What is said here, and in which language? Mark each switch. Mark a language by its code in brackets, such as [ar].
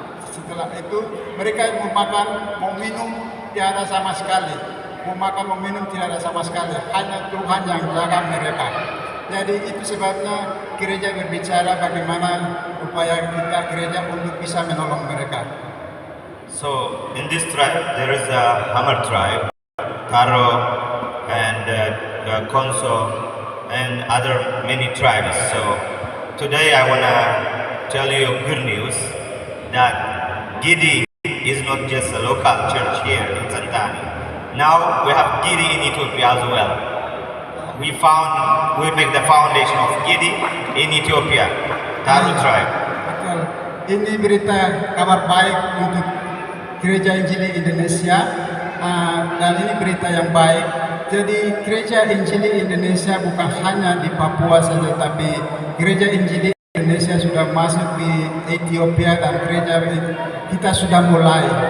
[id] Setelah itu mereka mau makan, mau minum tidak ada sama sekali. Mau makan, mau minum tidak ada sama sekali. Hanya Tuhan yang jaga mereka. Jadi itu sebabnya gereja berbicara bagaimana upaya kita gereja untuk bisa menolong mereka. [en] So in this tribe there is a Hamar tribe, Taro, and Konso, and other many tribes. So today I wanna tell you good news that Gidi is not just a local church here in Santani. Now we have Gidi in Ethiopia as well. We make the foundation of Gidi in Ethiopia, Taro tribe. [id] Betul. Ini berita kabar baik untuk Gereja Injili Indonesia, dan ini berita yang baik. Jadi Gereja Injili Indonesia bukan hanya di Papua saja, tapi Gereja Injili Indonesia sudah masuk di Ethiopia, dan gereja kita sudah mulai.